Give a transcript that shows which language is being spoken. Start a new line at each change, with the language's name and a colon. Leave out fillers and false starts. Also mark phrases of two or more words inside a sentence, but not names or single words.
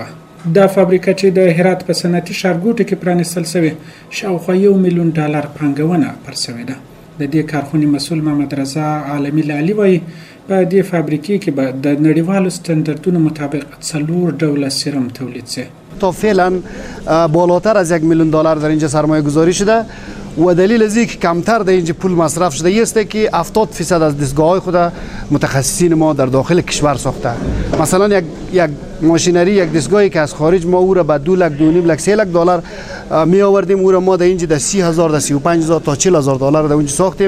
Pashto: دا فابریکه چې د هرات په صنعتي ښارګوټو کې پرانیستل شوې، شاوخوا $1 میلیون پانګونه پر شوې ده. د دې کارخونې مسؤل محمد رضا عالمي لالي وایي په دې فابریکې کې به د نړیوالو استانداردونو مطابق 4 ډوله سیروم تولید شي.
Persian: تا فعلا بالاتر از $1 میلیون در اینجا سرمایه گذاری شده و دلیل از اینکه کمتر در اینجا پول مصرف شده است که 70% از دستگاه‌های خود متخصصین ما در داخل کشور ساخته. مثلا یک ماشینری، یک دستگاهی که از خارج ما او را به $2 لک، $2.5 لک، $3 لک می آوردیم، او را ما در اینجا در 30,000 تا 35,000 تا $40,000 در اونجا ساختیم.